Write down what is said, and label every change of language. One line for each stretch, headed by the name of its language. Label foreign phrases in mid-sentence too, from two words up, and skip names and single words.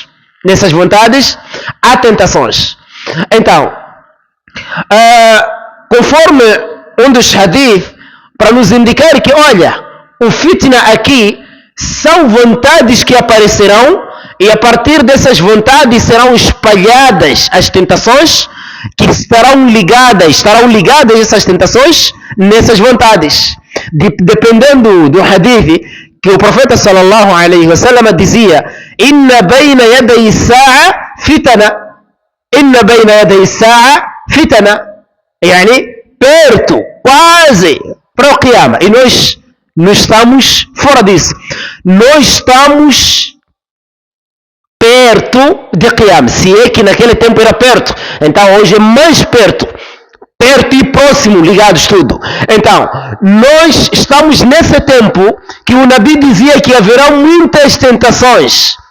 Portuguese: Nessas vontades há tentações. Então, conforme um dos hadith, para nos indicar que, olha, o fitna aqui são vontades que aparecerão, e a partir dessas vontades serão espalhadas as tentações, que estarão ligadas essas tentações nessas vontades. Dependendo do hadith, que o profeta
Arabic: صلى الله عليه وسلم
Portuguese: dizia:
Arabic: إنّ بين يدي الساعة فتنا, إنّ بين يدي الساعة فتنا,
Portuguese: yani perto, quase para o Qiyamah. E nós não estamos fora disso. Nós estamos perto de Qiyamah. Se é que naquele tempo era perto, então hoje é mais perto. Perto e próximo, ligados tudo. Então, nós estamos nesse tempo que o Nabi dizia que haverá muitas tentações.